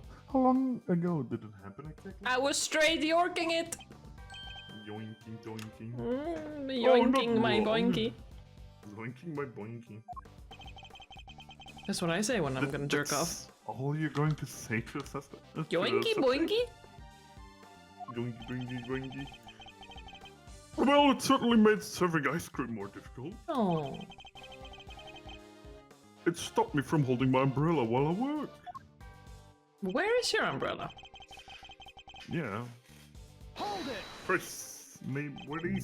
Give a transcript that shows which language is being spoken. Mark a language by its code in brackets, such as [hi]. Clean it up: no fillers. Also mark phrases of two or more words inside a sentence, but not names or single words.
[en] How long ago did it happen exactly? I was straight yorking it! Yoinking, doinking. Yoinking my wrong. boinky. Zoinking my boinking. That's what I say when I'm gonna jerk off. All you're going to say to us? Yoinky boinky? Yoinky, boinky, boinky. Well, it certainly made serving ice cream more difficult. Oh. It stopped me from holding my umbrella while I work. Where is your umbrella? Yeah. Hold it! Chris, maybe what is?